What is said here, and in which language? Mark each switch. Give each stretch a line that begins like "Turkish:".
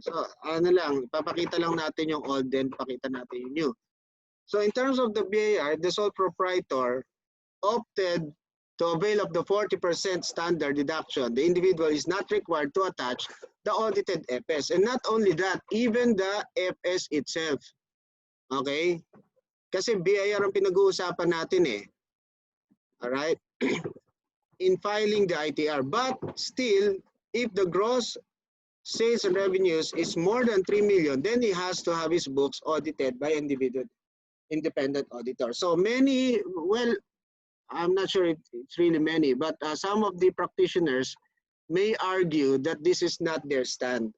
Filipino: So, ipapakita lang natin yung old, then pakita natin yung new.
English: So, in terms of the BAR, the sole proprietor opted to avail of the 40% standard deduction. The individual is not required to attach the audited FS. And not only that, even the FS itself. Okay?
Filipino: Kasi BIR ang pinag-uusapan natin eh.
English: Alright? In filing the ITR. But still, if the gross sales and revenues is more than 3 million, then he has to have his books audited by independent auditor. So many, well, I'm not sure if it's really many, but some of the practitioners may argue that this is not their stand.